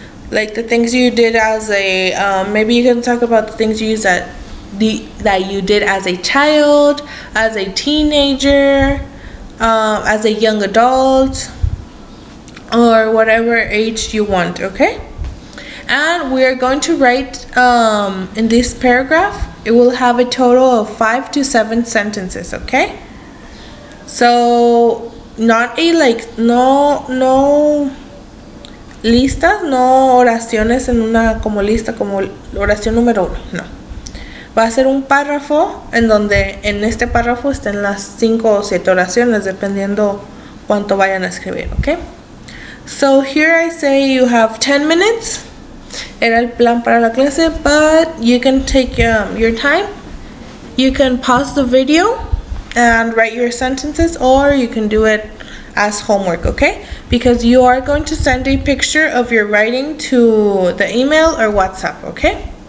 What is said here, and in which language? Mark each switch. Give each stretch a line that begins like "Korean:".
English: Like the things you did as a, maybe you can talk about the things you used that you did as a child, as a teenager, as a young adult, or whatever age you want, okay? And we are going to write in this paragraph, it will have a total of 5 to 7 sentences, okay? So not a
Spanish: no listas, no oraciones en una como lista, como oración número 1, no. Va a ser un párrafo en donde en este párrafo estén las 5 o 7 oraciones, dependiendo cuánto vayan a escribir, ¿ok?
English: So here I say you have 10 minutes.
Spanish: Era el plan para la clase,
English: but you can take your time. You can pause the video and write your sentences, or you can do it as homework, okay? Because you are going to send a picture of your writing to the email or WhatsApp, okay?